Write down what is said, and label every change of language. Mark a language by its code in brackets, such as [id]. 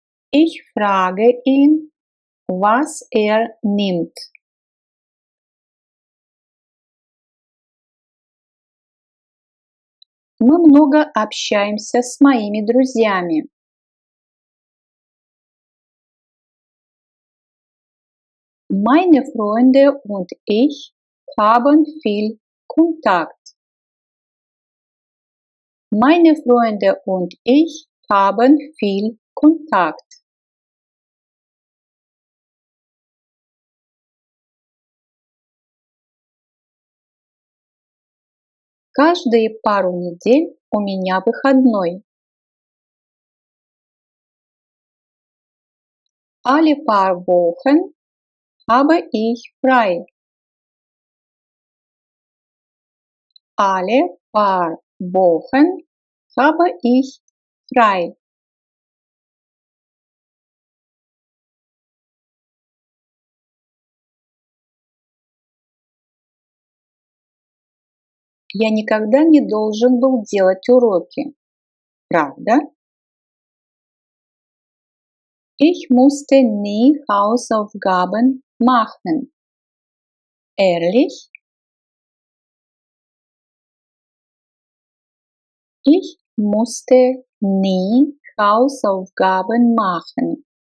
[de] Ich frage ihn, was nimmt. [ru] Мы много общаемся с моими друзьями. [de] Meine Freunde und ich haben viel Kontakt. Meine Freunde und ich haben viel Kontakt. [ru] Каждые пару недель у меня выходной. [de] Alle paar Wochen habe ich frei. Alle paar Wochen habe ich frei. [ru] Я никогда не должен был делать уроки. Правда? [de] Ich musste nie Hausaufgaben machen. Ehrlich? Ich musste nie Hausaufgaben machen.